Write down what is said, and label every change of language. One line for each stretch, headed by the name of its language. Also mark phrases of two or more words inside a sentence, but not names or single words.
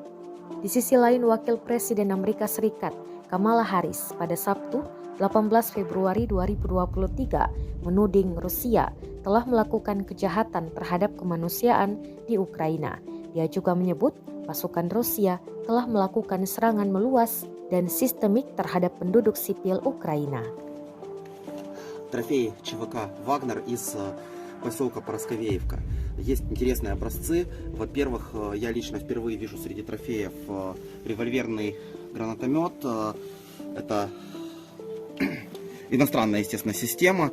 Indonesian: Di sisi lain, Wakil Presiden Amerika Serikat Kamala Harris pada Sabtu 18 Februari 2023 menuding Rusia telah melakukan kejahatan terhadap kemanusiaan di Ukraina. Dia juga menyebut pasukan Rusia telah melakukan serangan meluas dan sistemik terhadap penduduk sipil Ukraina.
Russian: Трофей ЧВК «Вагнер» из поселка Парасковеевка. Есть интересные образцы. Во-первых, я лично впервые вижу среди трофеев револьверный гранатомет. Это иностранная, естественно, система.